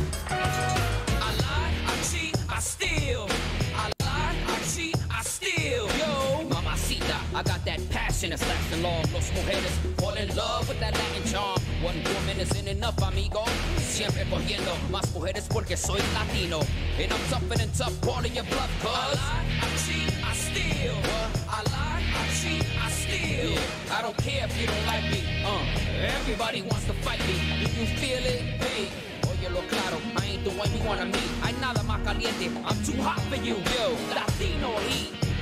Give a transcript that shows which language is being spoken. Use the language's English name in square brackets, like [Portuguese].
[English] I lie, I cheat, I steal. I lie, I cheat, I steal. Yo, mamacita, I got that passion that's lasting long. [Spanish] Los mujeres [English] fall in love with that Latin charm. One woman isn't enough, amigo. [Spanish] Siempre cogiendo más mujeres porque soy latino. [English] And I'm tougher than tough, calling your bluff, cuz. I lie, I cheat, I steal. I lie, I cheat, I steal. Yeah, I don't care if you don't like me. Everybody wants to fight me. Do you feel it? Hey, [Spanish] oye lo claro, [English] I ain't the one you wanna meet. [Spanish] Hay nada más caliente, [English] I'm too hot for you. Yo, Latino heat.